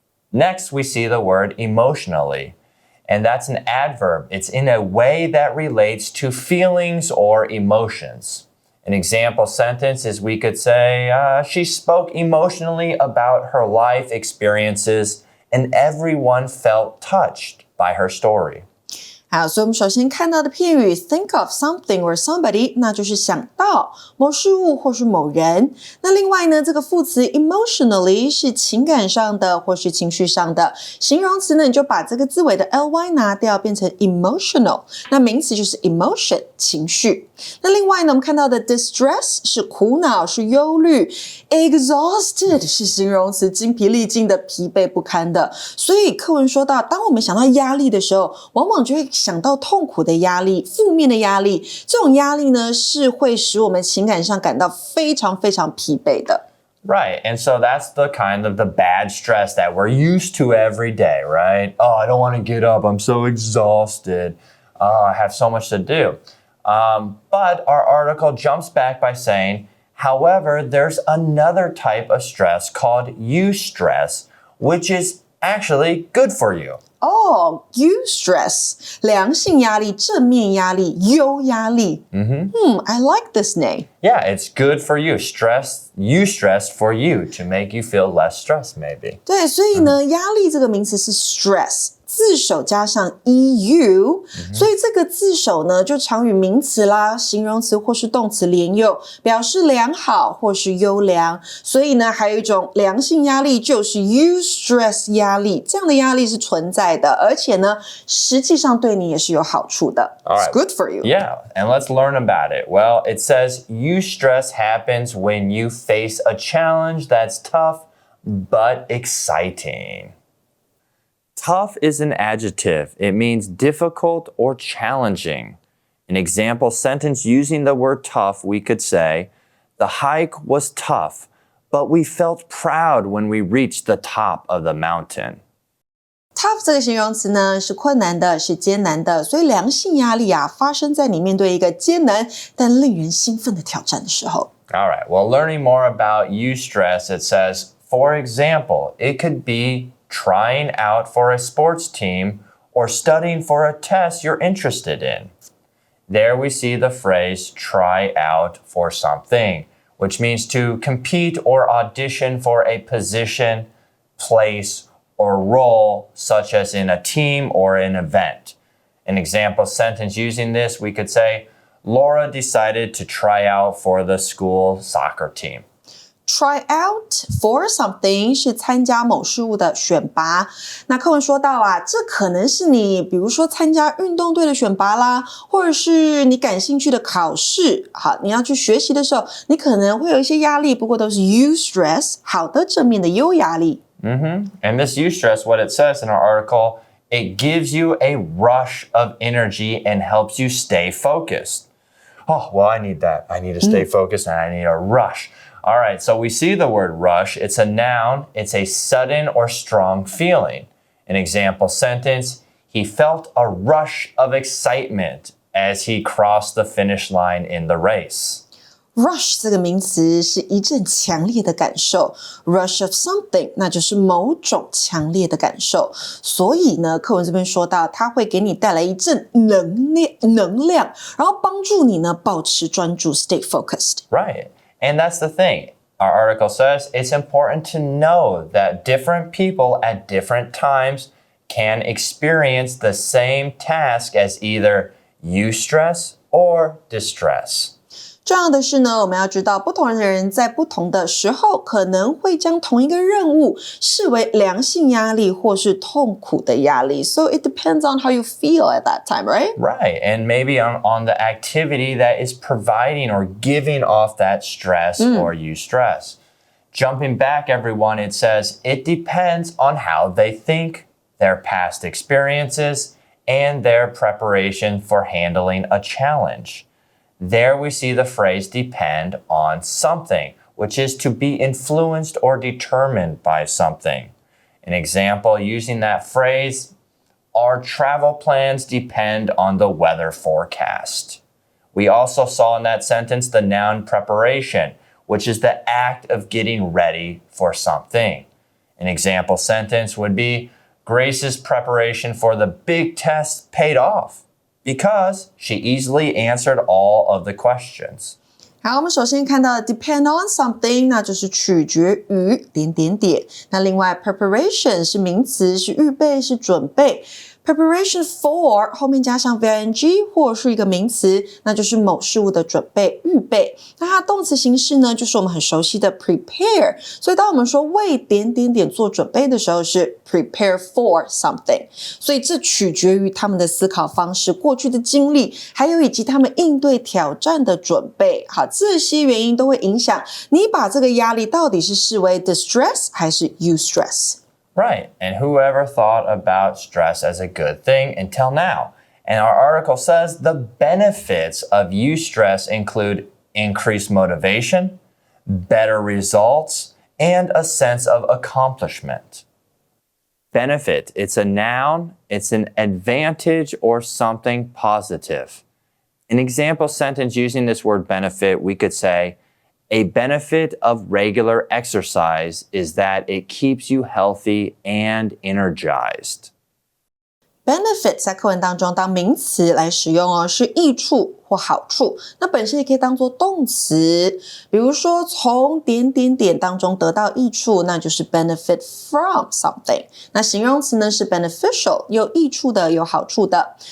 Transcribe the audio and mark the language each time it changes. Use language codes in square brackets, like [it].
[en] Next, we see the word emotionally, and that's an adverb. It's in a way that relates to feelings or emotions. An example sentence is we could say, she spoke emotionally about her life experiences, and everyone felt touched by her story. [zh] 好，所以我们首先看到的片语 [en] think of something or somebody， [zh] 那就是想到某事物或是某人。那另外呢，这个副词 emotionally 是情感上的或是情绪上的。形容词呢，你就把这个字尾的 ly 拿掉，变成 emotional。那名词就是 emotion 情绪。那另外呢，我们看到的 distress 是苦恼，是忧虑。 exhausted 是形容词，精疲力尽的，疲惫不堪的。所以课文说到，当我们想到压力的时候，往往就会想到痛苦的压力、负面的压力。这种压力呢，是会使我们情感上感到非常非常疲惫的。 [en] Right, and so that's the kind of the bad stress that we're used to every day, right? Oh, I don't want to get up. I'm so exhausted. Oh, I have so much to do. But our article jumps back by saying, however, there's another type of stress called eustress, which is actually good for you. [zh] Eustress 良性压力、正面压力、优压力。 [en] I like this name. Yeah, it's good for you. Eustress for you to make you feel less stressed, maybe. [zh] 对，所以呢，压力这个名词是 stress。字首加上 EU，所以这个字首呢就常与名词啦、形容词或是动词连用，表示良好或是优良。所以呢，还有一种良性压力就是 eustress 压力，这样的压力是存在的，而且呢，实际上对你也是有好处的。 [en] It's good for you. Yeah, and let's learn about it. Well, it says eustress happens when you face a challenge that's tough but exciting. Tough is an adjective. It means difficult or challenging. An example sentence using the word tough, we could say, the hike was tough, but we felt proud when we reached the top of the mountain. [zh] Tough 这个形容词呢是困难的，是艰难的，所以良性压力啊发生在你面对一个艰难但令人兴奋的挑战的时候。 [en] All right, well, learning more about eustress, it says, for example, it could be trying out for a sports team or studying for a test you're interested in. There we see the phrase try out for something, which means to compete or audition for a position, place, or role, such as in a team or an event. An example sentence using this, we could say, Laura decided to try out for the school soccer team. Try out for something [zh] 是参加某事物的选拔。那课文说到啊，这可能是你比如说参加运动队的选拔啦，或者是你感兴趣的考试。好，你要去学习的时候，你可能会有一些压力，不过都是 eustress 好的正面的优压力。 [en] And this eustress, what it says in our article, it gives you a rush of energy and helps you stay focused. Oh, well, I need that. I need to stay focused and I need a rush. All right, so we see the word rush. It's a noun. It's a sudden or strong feeling. An example sentence, he felt a rush of excitement as he crossed the finish line in the race. [zh] Rush 这个名词是一阵强烈的感受 ， [en] rush of something [zh] 那就是某种强烈的感受。所以呢，课文这边说到，它会给你带来一阵能量，然后帮助你呢保持专注 ， [en] stay focused. Right, and that's the thing. Our article says it's important to know that different people at different times can experience the same task as either eustress or distress. [zh] 重要的是呢，我们要知道不同的人在不同的时候可能会将同一个任务视为良性压力或是痛苦的压力。 [en] So it depends on how you feel at that time, right? Right, and maybe on the activity that is providing or giving off that stress or eustress. Jumping back, everyone, it says it depends on how they think, their past experiences, and their preparation for handling a challenge. There we see the phrase depend on something, which is to be influenced or determined by something. An example using that phrase, our travel plans depend on the weather forecast. We also saw in that sentence the noun preparation, which is the act of getting ready for something. An example sentence would be, Grace's preparation for the big test paid off.Because she easily answered all of the questions. [zh] 好，我们首先看到的 [en] depend on something， [zh] 那就是取决于那另外 preparation 是名词，是预备，是准备。 [en] Preparation for [zh] 后面加上 VING 或是一个名词，那就是某事物的准备、预备。那它动词形式呢，就是我们很熟悉的 prepare。所以当我们说为做准备的时候，是 [en] prepare for something。 [zh] 所以这取决于他们的思考方式、过去的经历，还有以及他们应对挑战的准备。好，这些原因都会影响你把这个压力到底是视为 distress 还是 eustress。 [en] Right, and whoever thought about stress as a good thing until now? And our article says the benefits of eustress include increased motivation, better results, and a sense of accomplishment. Benefit, it's a noun, it's an advantage or something positive. An example sentence using this word benefit, we could say, A benefit of regular exercise is that it keeps you healthy and energized. [zh] Benefit 在课文当中当名词来使用哦，是益处或好处。那本身也可以当作动词，比如说从当中得到益处，那就是 [en] benefit from something。 [zh] 那形容词呢是 beneficial， 有益处的，有好处的。